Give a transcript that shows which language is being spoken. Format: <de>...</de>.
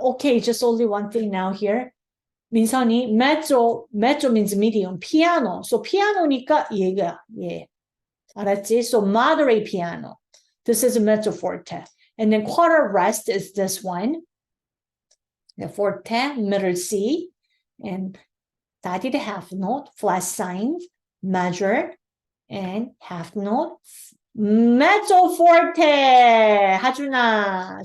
<en>Okay, just only one thing now here. 민선이 mezzo means medium, piano.</en> <ko>So piano니까 얘가 예.</ko> <en>알았지? So moderate piano. This is a mezzo forte. And then quarter rest is this one. The forte, middle C, and study the half note, flat signs, major, and half note, mezzo forte, 하준아.</en>